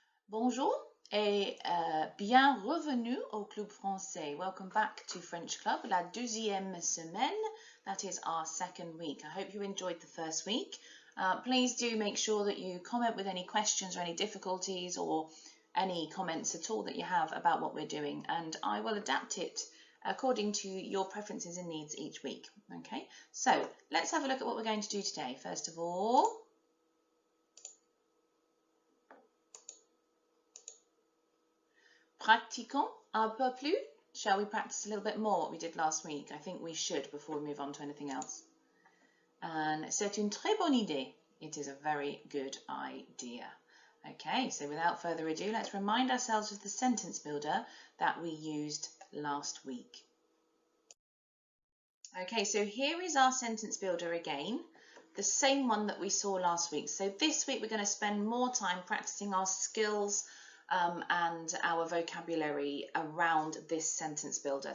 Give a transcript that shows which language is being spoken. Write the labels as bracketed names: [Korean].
[French] Bonjour et bienvenue au Club Français. [English] Welcome back to French Club, [French] la deuxième semaine. [English] That is our second week. I hope you enjoyed the first week. Please do make sure that you comment with any questions or any difficulties or any comments at all that you have about what we're doing, and I will adapt it according to your preferences and needs each week. Okay, so let's have a look at what we're going to do today. First of all, [French] pratiquons un peu plus. [English] Shall we practice a little bit more what we did last week? I think we should before we move on to anything else. [French] And c'est une très bonne idée. [English] It is a very good idea. Okay, so without further ado, let's remind ourselves of the sentence builder that we used last week. Okay, so here is our sentence builder again, the same one that we saw last week. So this week we're going to spend more time practicing our skills and our vocabulary around this sentence builder.